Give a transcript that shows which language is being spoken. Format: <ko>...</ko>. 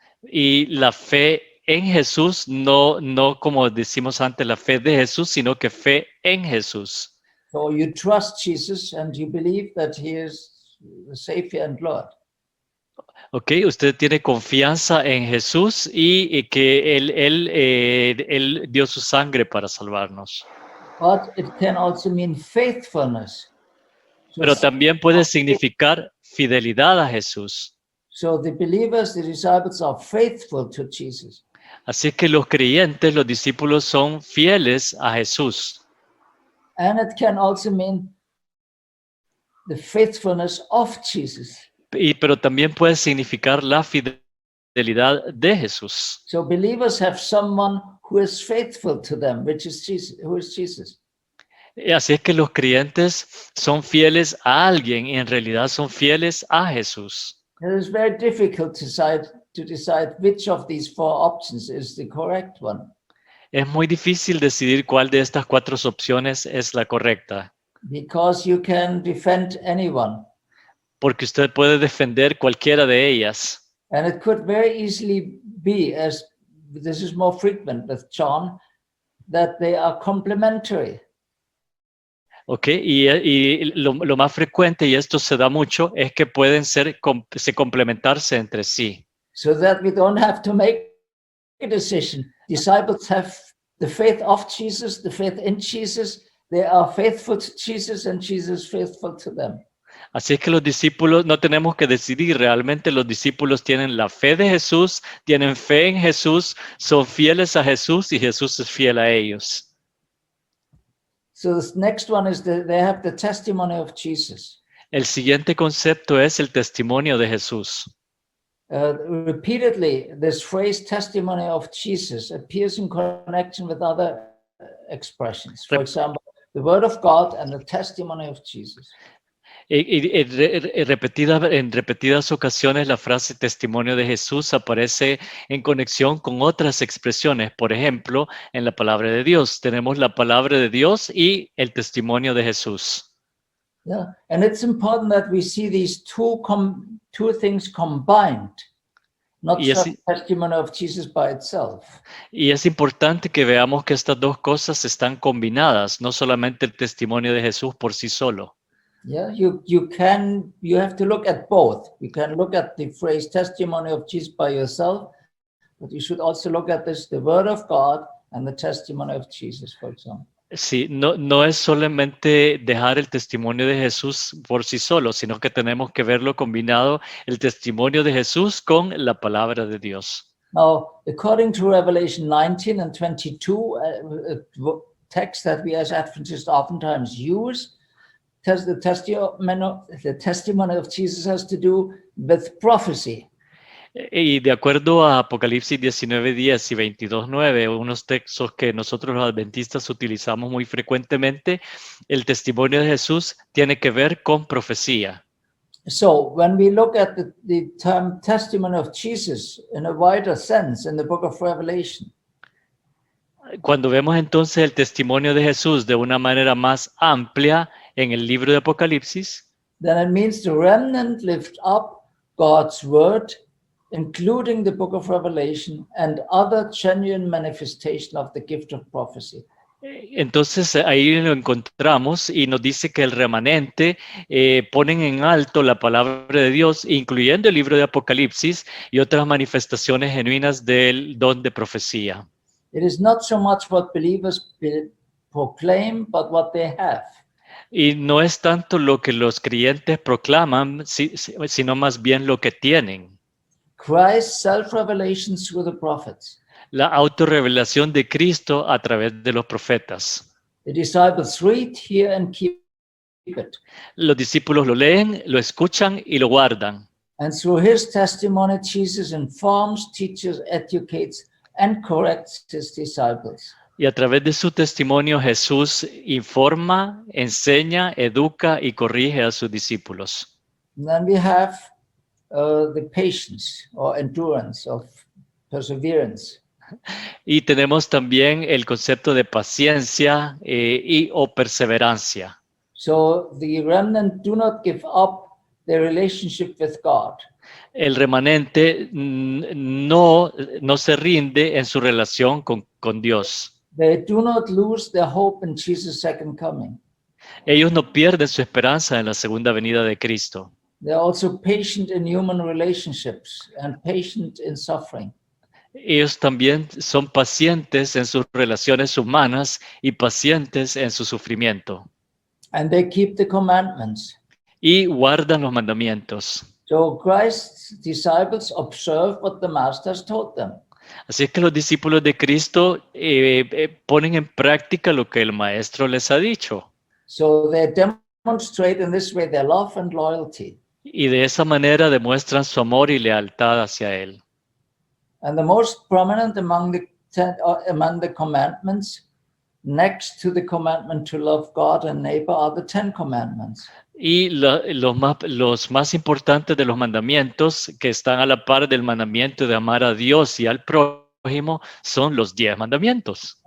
<es>y la fe en Jesús, no como decimos antes, la fe de Jesús, sino que fe en Jesús.</es> <en>So you trust Jesus and you believe that he is the Savior and Lord.</en> <es>Ok, usted tiene confianza en Jesús y que él dio su sangre para salvarnos.</es> <en>But it can also mean faithfulness.</en> <es>Pero también puede significar fidelidad a Jesús.</es> <en>So the believers, the disciples are faithful to Jesus.</en> <es>Así que los creyentes, los discípulos son fieles a Jesús.</es> <en>And it can also mean the faithfulness of Jesus.</en> <es>Pero también puede significar la fidelidad de Jesús.</es> <en>So believers have someone who is faithful to them, which is Jesus, who is Jesus.</en> <es>Así es que los creyentes son fieles a alguien y en realidad son fieles a Jesús.</es> <en>It is very difficult to decide which of these four options is the correct one.</en> <es>Es muy difícil decidir cuál de estas 4 opciones es la correcta,</es> <en>Because you can defend anyone.</en> <es>porque usted puede defender cualquiera de ellas.</es> <en>And it could very easily be, as this is more frequent with John, that they are complementary.</en> <es>Ok, y lo más frecuente, y esto se da mucho, es que pueden se complementarse entre sí.</es> <en>So that we don't have to make a decision. Disciples have the faith of Jesus, the faith in Jesus. They are faithful to Jesus and Jesus faithful to them.</en> <es>Así es que los discípulos no tenemos que decidir, realmente los discípulos tienen la fe de Jesús, tienen fe en Jesús, son fieles a Jesús y Jesús es fiel a ellos.</es> <en>So this next one is they have the testimony of Jesus.</en> <es>El siguiente concepto es el testimonio de Jesús.</es> <en>repeatedly, this phrase testimony of Jesus appears in connection with other expressions. For example, the word of God and the testimony of Jesus.</en> <es>En repetidas ocasiones la frase testimonio de Jesús aparece en conexión con otras expresiones. Por ejemplo, en la palabra de Dios tenemos la palabra de Dios y el testimonio de Jesús.</es> <en>Yeah, and it's important that we see these two things combined, not</en> <es>Y</es> <en>just</en> <es>es,</es> <en>testimony of Jesus by itself.</en> <es>y es importante que veamos que estas dos cosas están combinadas, no solamente el testimonio de Jesús por sí solo.</es> <en>Yeah, you have to look at both. You can look at the phrase testimony of Jesus by yourself, but you should also look at the word of God and the testimony of Jesus, for example.</en> <es>Sí, no es solamente dejar el testimonio de Jesús por sí solo, sino que tenemos que verlo combinado, el testimonio de Jesús con la palabra de Dios.</es> <en>Now, according to Revelation 19 and 22, a text that we as Adventists oftentimes use, the testimony of Jesus has to do with prophecy.</en> <es>Y de acuerdo a Apocalipsis 19:10 y 22:9, unos textos que nosotros los adventistas utilizamos muy frecuentemente, el testimonio de Jesús tiene que ver con profecía.</es> <en>So when we look at the term testimony of Jesus in a wider sense in the book of Revelation,</en> <es>Cuando vemos entonces el testimonio de Jesús de una manera más amplia en el libro de Apocalipsis,</es> <en>then it means the remnant lift up God's word, including the book of Revelation and other genuine manifestation of the gift of prophecy.</en> <es>entonces ahí lo encontramos y nos dice que el remanente ponen en alto la palabra de Dios, incluyendo el libro de Apocalipsis y otras manifestaciones genuinas del don de profecía.</es> <en>It is not so much what believers proclaim, but what they have.</en> <es>Y no es tanto lo que los creyentes proclaman, sino más bien lo que tienen.</es> <en>Christ's self-revelation through the prophets.</en> <es>La autorrevelación de Cristo a través de los profetas.</es> <en>The disciples read, hear, and keep it.</en> <es>Los discípulos lo leen, lo escuchan y lo guardan.</es> <en>And through his testimony, Jesus informs, teaches, educates, and corrects his disciples.</en> <es>Y a través de su testimonio Jesús informa, enseña, educa y corrige a sus discípulos.</es> <en>And then we have the patience or endurance of perseverance.</en> <es>Y tenemos también el concepto de paciencia o perseverancia.</es> <en>So the remnant do not give up their relationship with God.</en> <es>El remanente no se rinde en su relación con Dios.</es> <en>They do not lose their hope in Jesus' second coming.</en> <es>Ellos no pierden su esperanza en la segunda venida de Cristo.</es> <en>They're also patient in human relationships and patient in suffering.</en> <es>Ellos también son pacientes en sus relaciones humanas y pacientes en su sufrimiento.</es> <en>And they keep the commandments.</en> <es>Y guardan los mandamientos.</es> <en>So Christ's disciples observe what the Master has taught them.</en> <es>Así es que los discípulos de Cristo ponen en práctica lo que el Maestro les ha dicho.</es> <en>So they demonstrate in this way their love and loyalty.</en> <es>Y de esa manera demuestran su amor y lealtad hacia Él.</es> <en>And the most prominent among the commandments, next to the commandment to love God and neighbor, are the 10 commandments.</en> <es>Y los más importantes de los mandamientos que están a la par del mandamiento de amar a Dios y al prójimo son los 10 mandamientos.</es>